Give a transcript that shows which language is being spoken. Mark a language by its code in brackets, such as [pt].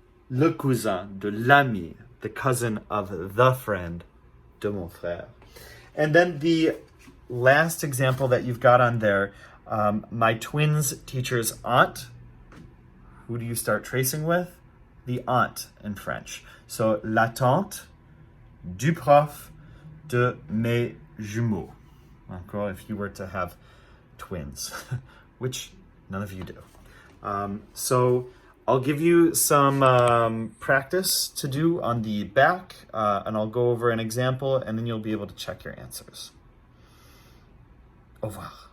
[fr] Le cousin de l'ami, [en] the cousin of the friend [fr] de mon frère. [en] And then the last example that you've got on there, my twins' teacher's aunt. Who do you start tracing with? The aunt in French. So, [fr] la tante du prof de mes jumeaux. Encore, [en] if you were to have twins, which none of you do. So, I'll give you some practice to do on the back, and I'll go over an example, and then you'll be able to check your answers. [fr] Au revoir.